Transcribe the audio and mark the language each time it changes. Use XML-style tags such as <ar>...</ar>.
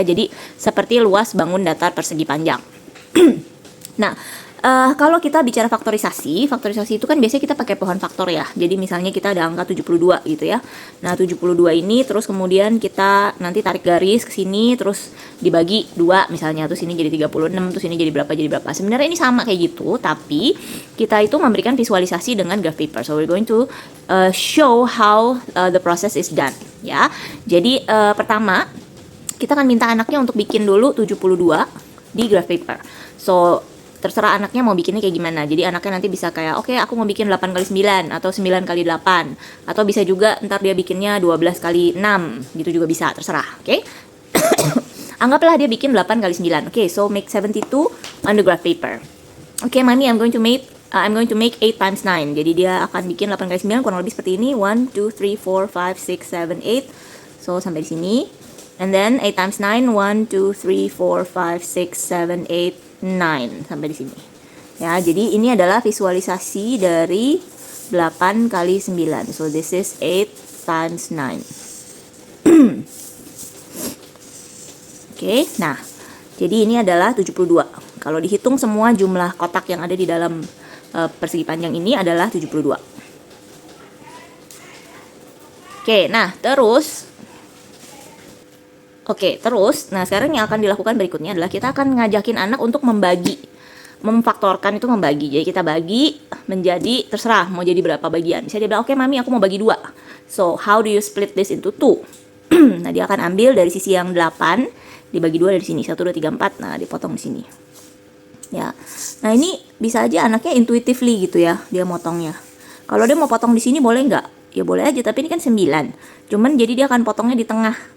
<id>Jadi seperti luas bangun datar persegi panjang. Nah, kalau kita bicara faktorisasi itu kan biasanya kita pakai pohon faktor ya. Jadi misalnya kita ada angka 72 gitu ya. Nah, 72 ini terus kemudian kita nanti tarik garis ke sini terus dibagi 2 misalnya. Terus ini jadi 36, terus ini jadi berapa. Sebenarnya ini sama kayak gitu, tapi kita itu memberikan visualisasi dengan graph paper.</id> <en>So we're going to show how the process is done ya.</en> <id>Jadi pertama kita akan minta anaknya untuk bikin dulu 72 di graph paper. So terserah anaknya mau bikinnya kayak gimana. Jadi anaknya nanti bisa kayak oke, aku mau bikin 8 kali 9 atau 9 kali 8 atau bisa juga ntar dia bikinnya 12 kali 6 gitu juga bisa, terserah. Oke. Anggaplah dia bikin 8 kali 9.</id> <en>Oke, so make 72 on the graph paper. Oke, Mami, I'm going to make 8 times 9.</en> <id>Jadi dia akan bikin 8 kali 9 kurang lebih seperti ini. 1 2 3 4 5 6 7 8. So sampai di sini.</id> <en>And then 8 times 9, 1 2 3 4 5 6 7 8 9</en> <id>sampai di sini. Ya, jadi ini adalah visualisasi dari 8 kali 9.</id> <en>So this is 8 times 9.</en> <id>Oke, nah. Jadi ini adalah 72. Kalau dihitung semua jumlah kotak yang ada di dalam persegi panjang ini adalah 72. Oke, nah, terus nah sekarang yang akan dilakukan berikutnya adalah kita akan ngajakin anak untuk memfaktorkan itu membagi. Jadi kita bagi menjadi, terserah mau jadi berapa bagian. Misalnya dia bilang, oke Mami, aku mau bagi 2.</id> <en>So, how do you split this into 2?</en> <id>Nah, dia akan ambil dari sisi yang 8, dibagi 2 dari sini, 1, 2, 3, 4, nah dipotong di sini. Ya, nah ini bisa aja anaknya intuitively gitu ya, dia motongnya. Kalau dia mau potong di sini boleh nggak? Ya boleh aja, tapi ini kan 9. Cuman jadi dia akan potongnya di tengah.</id>